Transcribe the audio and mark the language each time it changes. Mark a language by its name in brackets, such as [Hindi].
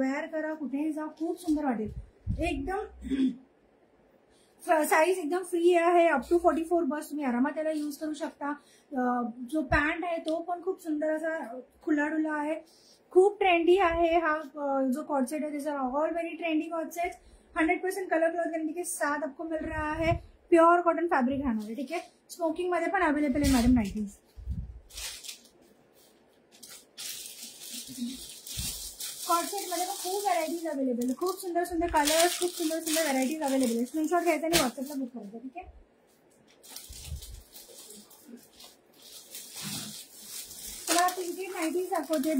[Marathi] Wear करा, कुठेही जा, खूप सुंदर वाटेल. एकदम साईज एकदम फ्री आहे. अप टू 44 बस तुम्ही आरामात त्याला यूज करू शकता. जो पॅन्ट आहे तो पण खूप सुंदर असा खुला डुला आहे. खूप ट्रेंडी आहे हा जो कॉर्ड सेट है. [English] This are all very trendy cord set. [Hindi] 100% colour cloth guarantee के साथ आपको मिल रहा है. [Marathi] प्योर कॉटन फैब्रिक राहणार आहे. ठीक आहे, स्मोकिंग मध्ये पण अवेलेबल आहे मॅडम नाईटीज. कॉर्ड सेट मध्ये पण खूप व्हरायटीज अवेलेबल, खूप सुंदर सुंदर कलर्स, खूप सुंदर सुंदर व्हरायटीज अवेलेबल आहे. स्क्रीनशॉट घ्यायचा आणि व्हॉट्सअपला बुक करायचं. ठीक आहे, मला प्रिंटेड नाईटीज दाखवते.